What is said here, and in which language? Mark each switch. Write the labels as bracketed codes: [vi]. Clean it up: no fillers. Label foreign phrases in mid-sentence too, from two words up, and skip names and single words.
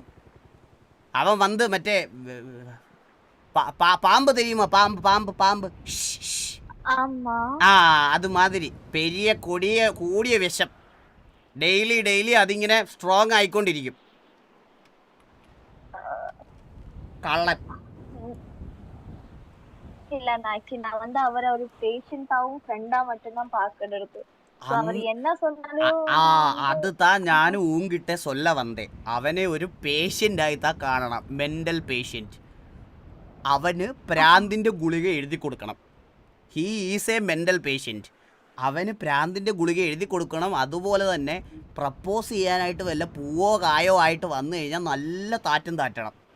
[ml] അവൻ വന്ന് മറ്റേ പാമ്പ് தெரியுமா? പാമ്പ് അത് മാതിരി പെരിയ കൂടിയ വിഷം ഡെയിലി അതിങ്ങനെ സ്ട്രോങ് ആയിക്കൊണ്ടിരിക്കും. കള്ളൻ. [ta] இல்ல நான் வந்து அவரை ஒரு பேஷண்டாவும் ஃப்ரெண்டா மட்டும்தான் பாக்குறது. அவர் என்ன சொன்னாலும் [ml] அதுதான் ഞാനും ഊങ്കിട്ടെ சொல்ல വന്നേ. അവനെ ഒരു പേഷ്യന്റ് ആയിട്ടാ കാണണം, [en] mental patient. [ml] അവന് പ്രാന്തിന്റെ ഗുളിക എഴുതി കൊടുക്കണം. [en] He is a mental patient. [ml] അവന് പ്രാന്തിന്റെ ഗുളിക എഴുതി കൊടുക്കണം. അതുപോലെ തന്നെ പ്രപ്പോസ് ചെയ്യാനായിട്ട് വല്ല പൂവോ കായോ ആയിട്ട് വന്നു കഴിഞ്ഞാൽ നല്ല താറ്റും താറ്റണം.